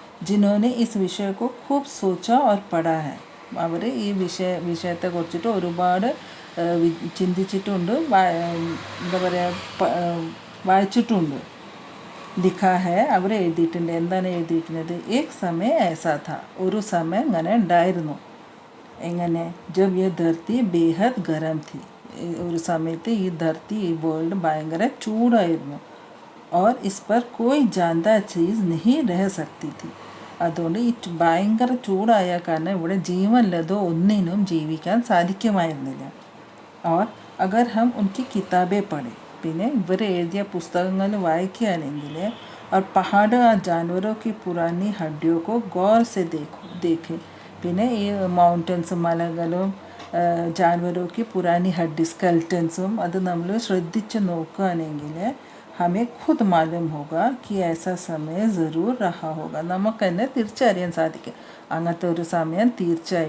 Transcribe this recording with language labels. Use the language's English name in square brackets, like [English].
[Hindi] ജിനോനെ is വിഷയ को खूब सोचा और पढ़ा है. [Malayalam] അവർ ഈ വിഷയത്തെ കുറിച്ചിട്ട് ഒരുപാട് ചിന്തിച്ചിട്ടുണ്ട്, എന്താ പറയുക, വായിച്ചിട്ടുണ്ട്. [Hindi] ലിഖാ ഹെ, [Malayalam] അവർ എഴുതിയിട്ടുണ്ട്. എന്താണ് എഴുതിയിട്ടുള്ളത്? [Hindi] ഏക് സമയ ऐसा था, [Malayalam] ഒരു സമയം ഇങ്ങനെ ഉണ്ടായിരുന്നു. എങ്ങനെ? [Hindi] ജബ് യേ ധർത്തി ബേഹദ് ഗരം ഥി, [Malayalam] ഒരു സമയത്ത് ഈ ധർത്തി, ഈ വേൾഡ് ഭയങ്കര ചൂടായിരുന്നു. [Hindi] और इस पर कोई जानदार चीज़ नहीं रह सकती थी. [Malayalam] അതുകൊണ്ട് ഈ ഭയങ്കര ചൂടായ കാരണം ഇവിടെ ജീവനുള്ളതോ ഒന്നിനും ജീവിക്കാൻ സാധിക്കുമായിരുന്നില്ല. [Hindi] और अगर हम उनकी किताबें पढ़ें, [Malayalam] പിന്നെ ഇവർ എഴുതിയ പുസ്തകങ്ങൾ വായിക്കുകയാണെങ്കിൽ, [Hindi] और पहाड़ और जानवरों की पुरानी हड्डियों को गौर से देखें, [Malayalam] പിന്നെ ഈ മൗണ്ടൻസും മലകളും ജാൻവറോ [Hindi] की पुरानी हड्डी स्केलेटन्സും [Malayalam] അത് നമ്മൾ ശ്രദ്ധിച്ച് നോക്കുകയാണെങ്കിൽ [Hindi] हमें खुद मालूम होगा कि ऐसा समय ज़रूर रहा होगा. [Malayalam] നമുക്ക് തന്നെ തിരിച്ചറിയാൻ സാധിക്കും അങ്ങനത്തെ ഒരു സമയം തീർച്ചയായും